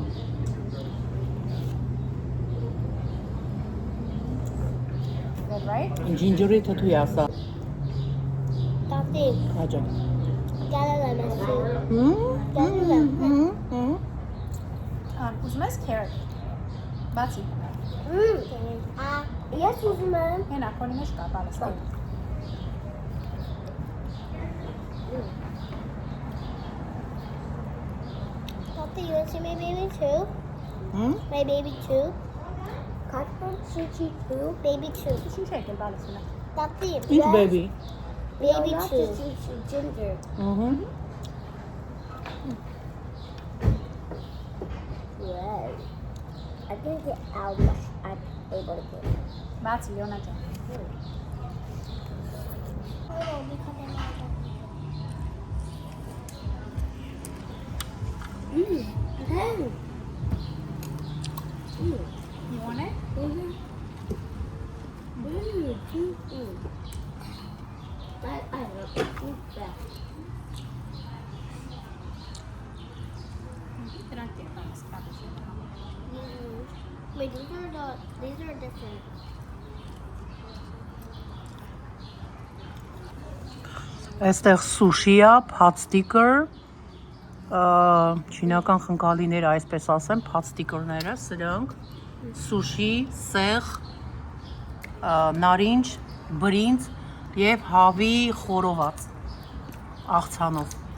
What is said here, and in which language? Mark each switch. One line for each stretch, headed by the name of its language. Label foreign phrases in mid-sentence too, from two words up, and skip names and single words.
English: Good, right?
Armenian: Ջինջերի թթու է ասա։
English: Buffy.
Armenian: Հաջա։
English: Gotta let me see.
Armenian: Ուզում ես carrot։ Բացի։
English: Yes, ma'am.
Armenian: Հենա, քոնի մեջ կա, տալիս է։
English: Buffy, you want to see my baby too? My baby too? Cotton Sushi too? Baby too.
Armenian: Ինչ եք տալիս հենա։
English: Buffy.
Armenian: Ինչ baby։
English: Baby too. Ginger. Yes. I didn't get how much I'm able to get.
Armenian: Բացի, Լեոնա ջան։
English: You want it? I love it.
Armenian: Դրանք է տալիս, տալիս։
English: Wait, these are different.
Armenian: Այստեղ սուշի է,
English: hot sticker,
Armenian: չինական խնկալիները, այսպես ասեմ,
English: hot sticker-
Armenian: ները, սրանք, սուշի, սեղ, նարինջ, բրինձ և հավի խորոված, աղցանով։